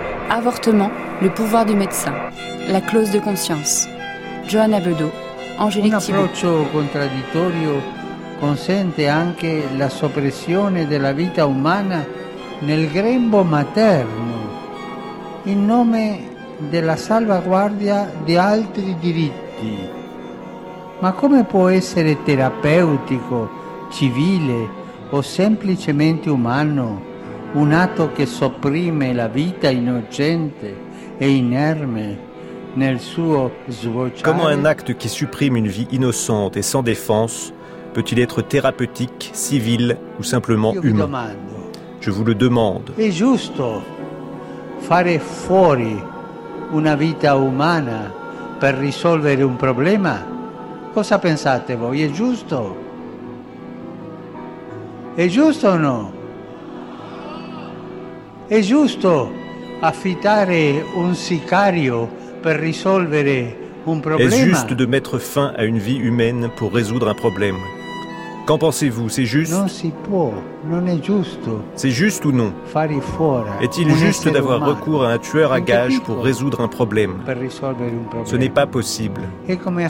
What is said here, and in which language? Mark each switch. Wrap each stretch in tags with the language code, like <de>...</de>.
<fr>Avortement, le pouvoir du médecin. La clause de conscience. Joanna Bedeau, Angélique</fr> <it>Thibault. Un approccio contraddittorio consente anche la soppressione della vita umana nel grembo materno, in nome della salvaguardia di altri diritti. Ma come può essere terapeutico, civile o semplicemente umano un atto che sopprime la vita innocente e inerme nel suo svolgimento?</it> <fr>Comment un acte qui supprime une vie innocente et sans défense peut-il être thérapeutique, civil ou simplement humain? Je vous le demande.</fr> <it>È giusto fare fuori una vita umana per risolvere un problema? Cosa pensate voi? È giusto? È giusto o no? È giusto affittare un sicario per risolvere un problema? È giusto</it> <fr>de mettre fin a une vie humaine pour résoudre un problème? Qu'en pensez-vous? C'est juste?</fr> <it>Non si può, non è giusto.</it> <fr>C'est juste ou non?</fr> <it>Fare fuori.</it> <fr>Est-il juste d'avoir recours à un tueur à gages pour résoudre un problème?</fr> <it>Per risolvere un problema.</it> <fr>Ce n'est pas possible.</fr> <it>È come</it>